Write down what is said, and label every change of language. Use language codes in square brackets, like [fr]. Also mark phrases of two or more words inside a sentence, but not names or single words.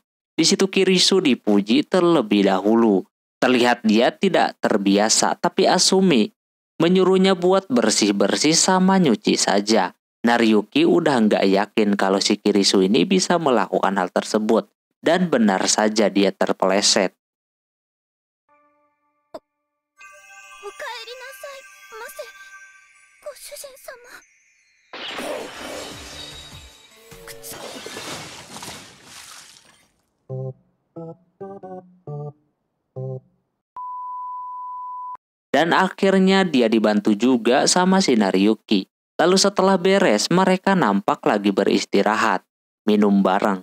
[id] Di situ Kirisu dipuji terlebih dahulu. Terlihat dia tidak terbiasa, tapi Asumi menyuruhnya buat bersih-bersih sama nyuci saja. Nariyuki udah nggak yakin kalau si Kirisu ini bisa melakukan hal tersebut. Dan benar saja dia terpeleset. [ja] おかえりなさいませご主人様。 [id] Dan akhirnya dia dibantu juga sama si Nariyuki. Lalu setelah beres, mereka nampak lagi beristirahat, minum bareng.